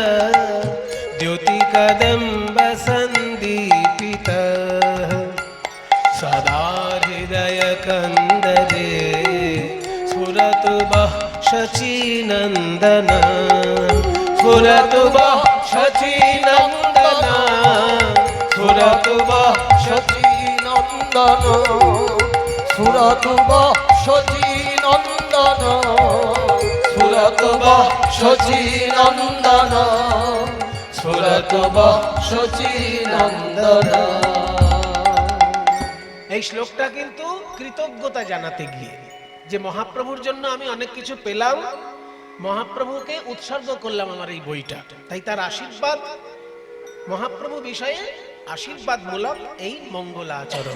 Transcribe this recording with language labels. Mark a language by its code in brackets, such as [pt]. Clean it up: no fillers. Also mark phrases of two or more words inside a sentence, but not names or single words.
[sa] দ্যুতিকদম্ব সন্দীপিতঃ সদা হৃদয় কন্দরে স্ফুরতু বহ শচীনন্দন স্ফুরতু বহ শচীনন্দন স্ফুরতু বহ শচীনন্দন স্ফুরতু বহ শচীনন্দন স্ফুরতু বহ শচীনন্দন স্ফুরতু বহ শচীনন্দন। [bn] এই শ্লোকটা কিন্তু কৃতজ্ঞতা জানাতে গিয়ে, যে মহাপ্রভুর জন্য আমি অনেক কিছু পেলাম, মহাপ্রভুকে উৎসর্গ করলাম আমার এই বইটা, তাই তার আশীর্বাদ, মহাপ্রভু বিষয়ে আশীর্বাদ মূলক এই মঙ্গলাচরণ।